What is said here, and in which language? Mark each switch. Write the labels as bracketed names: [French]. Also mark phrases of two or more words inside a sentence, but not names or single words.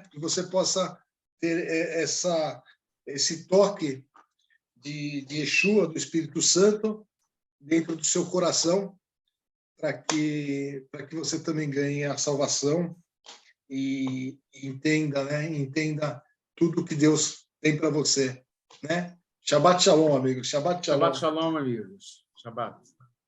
[Portuguese] Que você possa ter esse toque de Yeshua, do Espírito Santo, dentro do seu coração, para que você também ganhe a salvação e entenda, né? Entenda tudo que Deus tem para você, né? [Hebrew] שבת שלום, amigos. שבת שלום. שבת שלום, amigos. Shabbat.